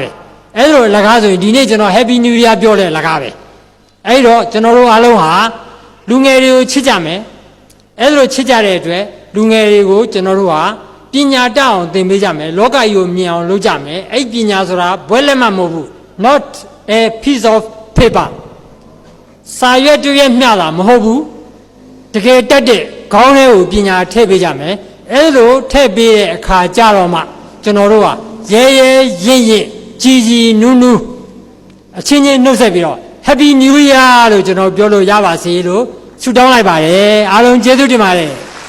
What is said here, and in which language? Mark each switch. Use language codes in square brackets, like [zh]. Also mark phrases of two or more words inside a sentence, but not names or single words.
[my] အဲ့လိုအလကားဆိုရင်ဒီနေ့ကျွန်တော် [en] Happy New Year [my] ပြောတဲ့အလကားပဲအဲ့တော့ကျွန်တော်တို့အားလုံးဟာလူငယ်တွေကိုချစ်ကြမယ်အဲ့လိုချ စ်ကြတဲ့အတွက်လူငယ်တွေကိုကျွန်တော်တို့ဟာပညာတတ်အောင်သင်ပေးကြမယ်လောကကြီးကိုမြင်အောင်လုပ်ကြ မယ်အဲ့ပညာဆိုတာဘွဲလက်မှတ်မဟုတ်ဘူး [en] not a piece of paper [my] စာရွက်တူရဲ့မျှတာမဟုတ်ဘူးတကယ်တက်တဲ့ခေါင်းထဲကိုပညာထည့်ပေးကြမယ်အဲ့လိုထည့်ပေးတဲ့အခါကြတော့မှကျွန်တော်တို့ဟာရဲရဲရင့်ရင့်ကြီးကြီးနူးနူးအချင်းချင်းနှုတ်ဆက်ပြီးတော့ [en] Happy New Year [my] လို့ကျွန်တော်ပြောလို့ရပါစေလို့ဆုတောင်းလိုက်ပါတယ်အားလုံးကျေးဇူးတင်ပါတယ်